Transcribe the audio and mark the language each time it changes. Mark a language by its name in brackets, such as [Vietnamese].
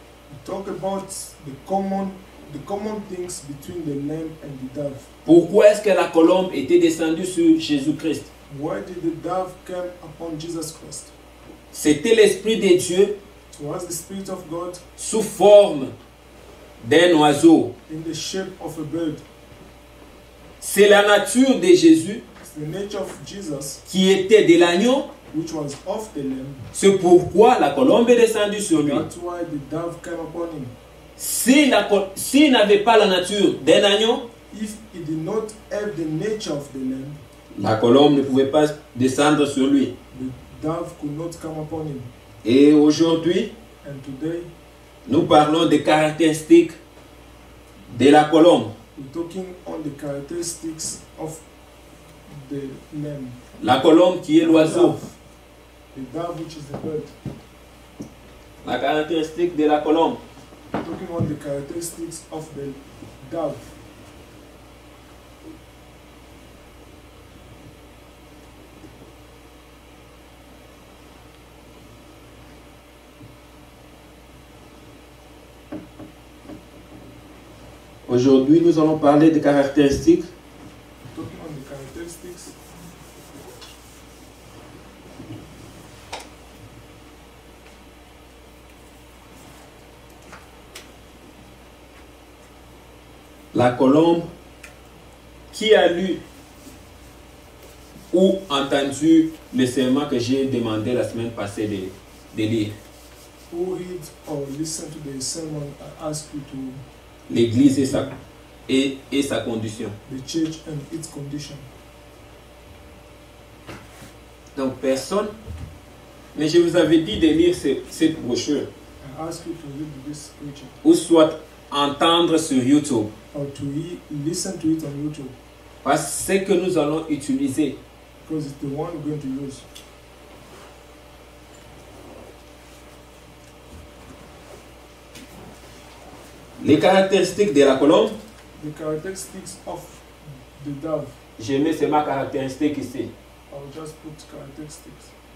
[English] We talk about the common things between the lamb and the dove. [French] Pourquoi est-ce que la colombe était descendue sur Jésus-Christ? [English] Why did the dove come upon Jesus Christ? [French] C'était l'Esprit de Dieu [English] It was the Spirit of God [French] sous forme d'un oiseau. [English] in the shape of a bird. [French] C'est la nature de Jésus [English] It's the nature of Jesus, [French] qui était de l'agneau. [English] which was of the lamb. [French] C'est pourquoi la colombe est descendue sur lui. [English] That's why the dove came upon him. [French] S'il n'avait pas la nature d'un agneau, [English] If he did not have the nature of the lamb, [French] la colombe ne pouvait pas descendre sur lui. [English] the dove could not come upon him. [French] Et aujourd'hui, [English] And today, [French] nous parlons des caractéristiques de la colombe. [English] we're talking on the characteristics of the lamb. [French] La colombe qui est l'oiseau. [English] The dove, which is the bird. [French] La caractéristique de la colombe. [English] We're talking on the characteristics of the dove. [French] Aujourd'hui, nous allons parler des caractéristiques [English] We're talking on the characteristics [French] La colombe, qui a lu ou entendu le serment que j'ai demandé la semaine passée de lire? [English] Who read or listen to the sermon I ask you to, [French] L'église et sa condition. [English] the church and its condition? [French] Donc personne. Mais je vous avais dit de lire cette brochure. [English] I ask you to read this scripture [French] Ou soit entendre sur YouTube. [English] or to listen to it on YouTube, [French] Parce que c'est ce que nous allons utiliser. [English] because it's the one we're going to use. [French] Les caractéristiques de la colombe, [English] The characteristics of the dove. [French] je mets seulement caractéristiques ici. [English] I'll just put characteristics.